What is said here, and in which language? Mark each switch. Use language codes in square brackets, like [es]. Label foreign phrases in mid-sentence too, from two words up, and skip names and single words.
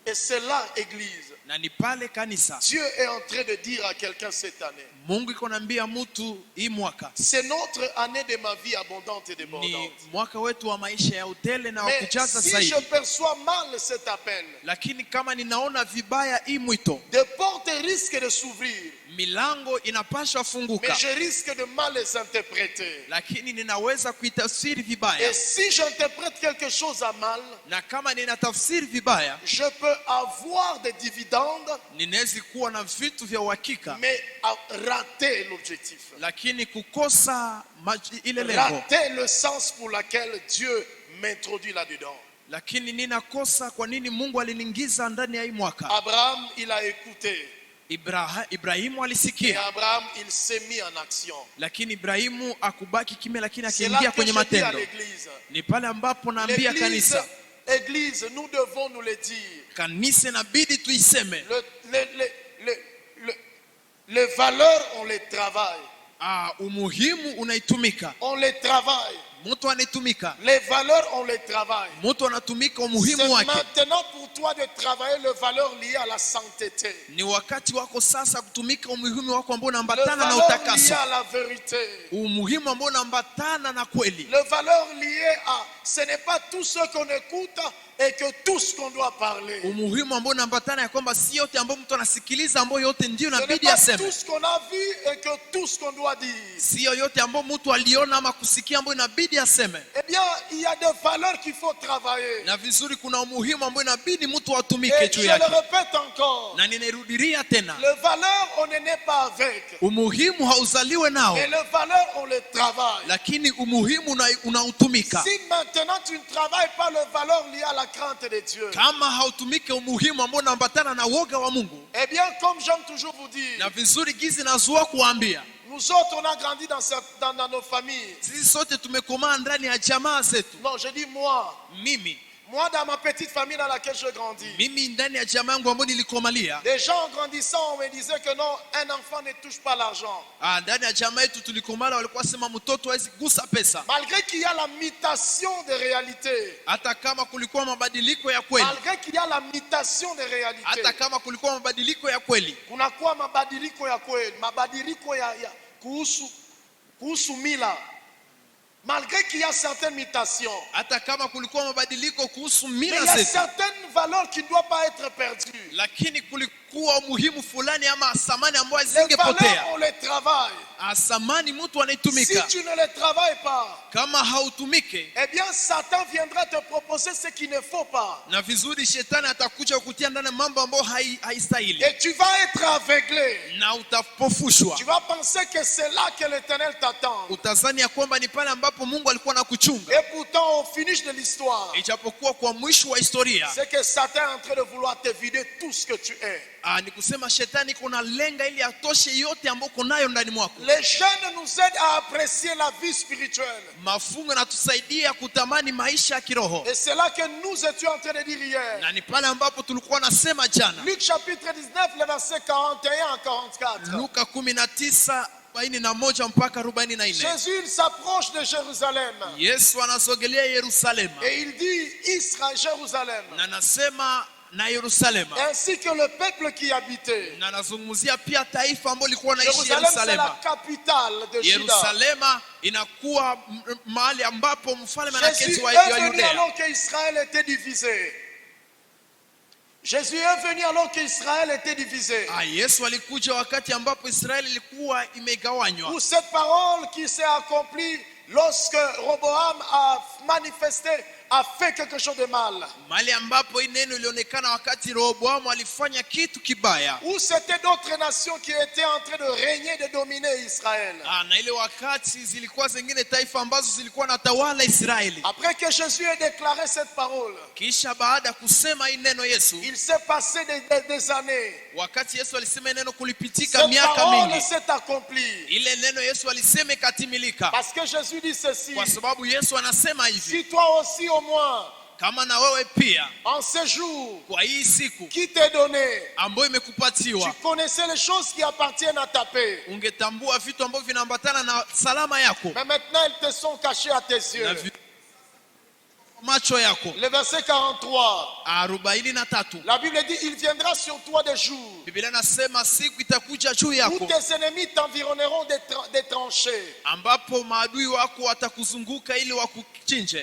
[fr] Et c'est là, Église, [sw] Na ni pale kanisa [fr] Dieu est en train de dire à quelqu'un cette année, [sw] Mungu iko naambia mtu hii mwaka [fr] c'est notre année de ma vie abondante et [sw] ni [fr] débordante. [sw] mwaka wetu wa maisha ya utele na wa [fr] Mais [sw] kujaza si zaidi. [fr] je perçois mal cet appel, [sw] Lakini kama ninaona vibaya hii mwito, [fr] des portes risquent de s'ouvrir, [sw] milango inapaswa [fr] mais [sw] funguka, [fr] je risque de mal les interpréter. [sw] lakini ninaweza kuitafsiri [fr] Et [sw] vibaya. [fr] si j'interprète quelque chose à mal, [sw] Na kama ninatafsiri vibaya, [fr] je peux avoir des dividendes, [sw] ninaweza kuwa na vitu vya uhakika, [fr] mais à rater l'objectif. [sw] lakini kukosa ile lengo, [fr] Rater le sens pour lequel Dieu m'introduit là-dedans. [sw] lakini ninakosa kwa nini Mungu aliniingiza ndani ya hii mwaka. [fr] Abraham, il a écouté. [sw] Ibrahimu [fr] Et [sw] alisikia, [fr] Abraham, il s'est mis en action. [sw] lakini Ibrahimu akubaki kimya, lakini [fr] C'est là [sw] akiingia [fr] que [sw] kwenye [fr] je dis à [sw] matendo. [fr] l'église. [sw] Ni pale ambapo naambia [fr] L'église, [sw] kanisa, [fr] église, nous devons nous le dire. [sw] kanisa inabidi tuiseme, [fr] Les valeurs, on les travaille. [sw] umuhimu unaitumika, [fr] On les travaille. [sw] mtu anaitumika, [fr] Les valeurs, on les travaille. [sw] mtu anatumika [fr] C'est [sw] umuhimu wake. [fr] maintenant pour toi de travailler les valeurs liées à la sainteté. [sw] Ni wakati wako sasa kutumika umuhimu wako ambao [fr] Les [sw] unaambatana na [fr] valeurs liées [sw] utakaso, [fr] à la vérité. [sw] umuhimu ambao unaambatana na kweli. [fr] Les valeurs liées à... Ce n'est pas tout ce qu'on écoute et que tout ce qu'on doit parler. [sw] Umuhimu ambao unaambatana ya kwamba si yote ambao mtu anasikiliza ambao yote ndio [fr] Ce n'est [sw] inabidi [fr] pas [sw] aseme. [fr] tout ce qu'on a vu et que tout ce qu'on doit dire. [sw] Sio yote ambao mtu aliona ama kusikia ambao inabidi aseme. [fr] Eh bien, il y a des valeurs qu'il faut travailler. [sw] Na vizuri kuna umuhimu ambao inabidi mtu [fr] Et [sw] atumike [fr] je [sw] juu [fr] le [sw] yake. [fr] répète encore. [sw] Na ninairudilia tena, [fr] Les valeurs, on ne naît pas avec. [sw] umuhimu hauzaliwe nao, [fr] Mais les valeurs, on les travaille. [sw] lakini umuhimu unautumika. [fr] Si maintenant tu ne travailles pas les valeurs liées à la crainte de Dieu, [sw] Kama hautumike umuhimu ambao unaambatana na woga wa Mungu. [fr] eh bien, comme j'aime toujours vous dire, [sw] Na vizuri gizi nazua kuambia, [fr] nous autres, on a grandi dans nos familles. [sw] sisi sote tumekomaa ndani ya jamaa zetu. [fr] Non, je dis moi. Moi, dans ma petite famille dans laquelle je grandis, [sw] Mimi ndani ya jamaa yangu ambayo nilikomalia, [fr] des gens en grandissant, on me disait que non, un enfant ne touche pas l'argent. [sw] ndani ya jamaa yetu tulikomala walikuwa sema mtoto hawezi gusa pesa. [fr] Malgré qu'il y a la mutation de réalité, [sw] Hata kama kulikuwa mabadiliko ya kweli, [fr] malgré qu'il y a la mutation de réalité, [sw] hata kama kulikuwa mabadiliko ya kweli, kunakuwa mabadiliko ya kweli, mabadiliko ya kuhusu mila. [fr] Malgré qu'il y a certaines mutations, [sw] hata kama kulikuwa mabadiliko kuhusu [fr] mais il [sw] mila [fr] y a [sw] zetu, [fr] certaines valeurs qui ne doivent pas être perdues. [sw] lakini kulikuwa umuhimu fulani ama samani ambayo [fr] Les valeurs, [sw] zingepotea. [fr] on les travaille. [sw] Samani mtu [fr] Si [sw] anaitumika. [fr] tu ne les travailles pas, [sw] Kama hautumike, [fr] eh bien Satan viendra te proposer ce qu'il ne faut pas. [sw] na vizuri shetani atakuja kutia ndani mambo ambayo haistahili, [fr] Et tu vas être aveuglé. [sw] na utapofushwa. [fr] Tu vas penser que c'est là que l'Éternel t'attend. [sw] Utazani ya kwamba ni pale ambapo Mungu alikuwa anakuchunga. [fr] Et pourtant, au finish de l'histoire, [sw] Ijapokuwa kwa mwisho wa historia, [fr] c'est que Satan est en train de vouloir te vider tout ce que tu es. [sw] ni kusema shetani kuna lenga ili atoshe yote ambayo uko nayo ndani mwako. [fr] Les jeunes nous aident à apprécier la vie spirituelle. [sw] Mafungo yanatusaidia kutamani maisha ya kiroho. [fr] Et c'est là que nous étions en train de dire hier. [sw] Na ni pale ambapo tulikuwa nasema jana. [fr] Luc chapitre 19, le verset 41 à 44. [sw] Luka 19:41 mpaka 44. [fr] Jésus il s'approche de Jérusalem. [sw] Yesu anasogelea Yerusalema. [fr] Et il dit Israël, Jérusalem. [sw] Na nasema na Yerusalema. [fr] Ainsi que le peuple qui y habitait. [sw] Na nazungumzia pia taifa ambalo lilikuwa naishi [fr] Jérusalem, c'est [sw] Yerusalema. [fr] la capitale de Juda. [sw] Yerusalema inakuwa mahali ambapo mfalme [fr] Jésus [sw] anaketi wa [fr] est venu [sw] Yudea. [fr] alors qu'Israël était divisé. Jésus est venu alors qu'Israël était divisé. [sw] Yesu alikuja wakati ambapo Israeli ilikuwa imegawanywa. [fr] Pour cette parole qui s'est accomplie lorsque Roboam a manifesté, a fait quelque chose de mal. [sw] Mahali ambapo hii neno ilionekana wakati Rehoboamu alifanya kitu kibaya. [fr] Où c'était d'autres nations qui étaient en train de régner, de dominer Israël. [sw] Na ile wakati zilikuwa zingine taifa ambazo zilikuwa na tawala Israeli. [fr] Après que Jésus ait déclaré cette parole, [sw] kisha baada kusema hii neno Yesu, [fr] il s'est passé des années. [sw] Wakati Yesu alisema neno kulipitika miaka mingi. [fr] Cette parole s'est accomplie. [sw] Ile neno Yesu alisema ikatimilika. [fr] Parce que Jésus dit ceci. [sw] Kwa sababu Yesu anasema hivi. [fr] Si toi aussi au moins, [sw] kama na wewe pia, [fr] en ce jour, [sw] kwa hii siku [fr] qui t'est donné, [sw] ambayo imekupatiwa, [fr] tu connaissais les choses qui appartiennent à ta paix. [sw] ungetambua vitu ambavyo vinaambatana na salama yako. [fr] Mais maintenant elles te sont cachées à tes yeux. [sw] Macho yako. [fr] Le verset 43. [sw] 43. [fr] La Bible dit il viendra sur toi des jours. [sw] Biblia nasema siku itakuja juu yako. [fr] Tous tes ennemis t'environneront des tranchées. [sw] Ambapo maadui wako watakuzunguka ili wakuchinje.